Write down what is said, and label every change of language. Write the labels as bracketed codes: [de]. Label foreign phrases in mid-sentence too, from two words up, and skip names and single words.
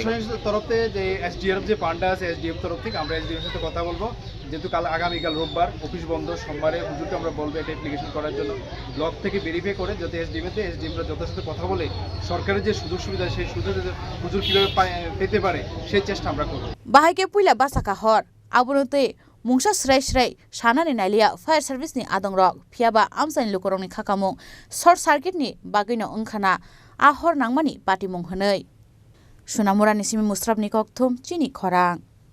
[bn] প্রশাসনের তরফ থেকে যে এসডিএফ যে ফান্ডটা আছে এসডিএফ তরফ থেকে আমরা এসডিএফ সাথে কথা বলবো যেহেতু আগামীকাল রোববার অফিস বন্ধ সোমবারে হুজুরকে আমরা বলবো এটা অ্যাপ্লিকেশন করার জন্য ব্লক থেকে ভেরিফাই করে যাতে এসডিএমতে এসডিএমরা যথাযথ কথা বলে সরকারের যে সুযোগ সুবিধা সেই সুযোগ হুজুর কীভাবে পেতে পারে সেই চেষ্টা আমরা করব [trp] Bahai puila basaka hor abunute mungsa srai srai shanani nailia [en] fire service [trp] ni adong rok phiaba amsain lukorong ni khakamung [en] short circuit [trp] ni bagino ongkhana a hor nangmani pati mung hanei Sunamura nisimi musrab ni kokthum chini khorang